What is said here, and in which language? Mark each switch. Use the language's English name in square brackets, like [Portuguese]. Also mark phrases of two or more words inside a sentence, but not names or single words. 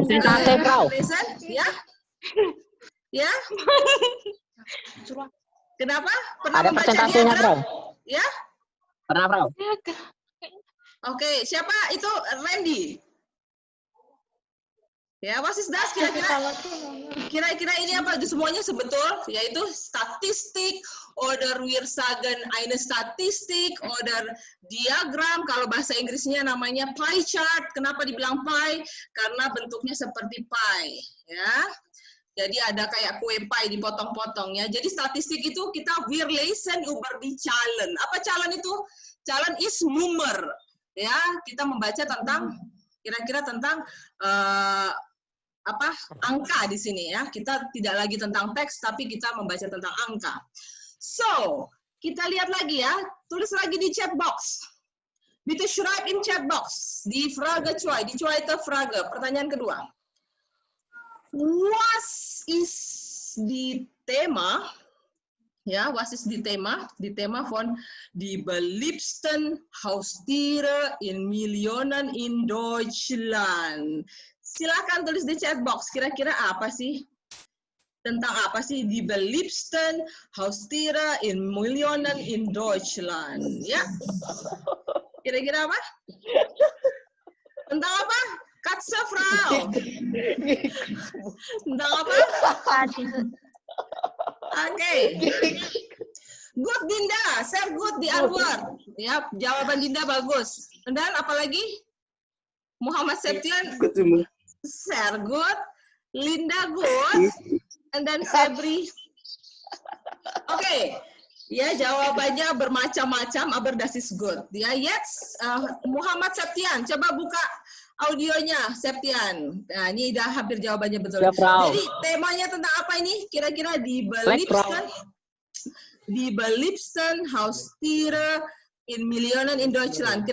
[Indonesian] Persentase, Frau. lesson? Ya? Ya? Kenapa? Pernah Ada membaca persentasenya, diagram? Frau. Ya? Pernah, Frau? Oke, siapa itu? Randy. Ya, [English] what is [Indonesian] das kira-kira ini apa? Semuanya sebetul, yaitu statistik, [German] oder wir sagen eine Statistik, oder diagram. [Indonesian] Kalau bahasa Inggrisnya namanya [English] pie chart. [Indonesian] Kenapa dibilang pie? Karena bentuknya seperti pie, ya. Jadi ada kayak kue pie dipotong-potong ya. Jadi statistik itu kita [German] wir lesen über die Zahlen. [Indonesian] Apa Zahlen itu? [German] Zahlen is Nummer. [Indonesian] Ya, kita membaca tentang kira-kira tentang apa angka di sini ya. Kita tidak lagi tentang teks, tapi kita membaca tentang angka. So, kita lihat lagi ya. Tulis lagi di [English] chat box. [German] Bitte schreib in [English] chat box. [German] Di Frage 2, die zweite Frage. [Indonesian] Pertanyaan kedua. [German] Was ist die Thema? Ja, was ist die Thema? Die Thema von die beliebsten Haustiere in Millionen in Deutschland. [Indonesian] Silakan tulis di [English] chat box. [Indonesian] Kira-kira apa sih? Tentang apa sih [German] die beliebsten Haustiere in Millionen in Deutschland? [Indonesian] Ya. Kira-kira apa? Tentang apa? [German] Katze Frau. [Indonesian] Tentang apa? Oke. [German] Good Dinda, sehr good di Antwort. [Indonesian] Ya, jawaban Dinda bagus. Dan apalagi? Muhammad Septian, [German] sehr good. [English] Linda good. And then Febri. [Indonesian] Oke. Ya, jawabannya bermacam-macam, [German] aber das ist good. [Indonesian] Ya, jetzt Muhammad Septian, coba buka audionya Septian. Nah, ini udah hampir jawabannya betul. Ya, Frau. Jadi temanya tentang apa ini? [German] Kira-kira di beliebsten Haustiere in Millionen in Deutschland.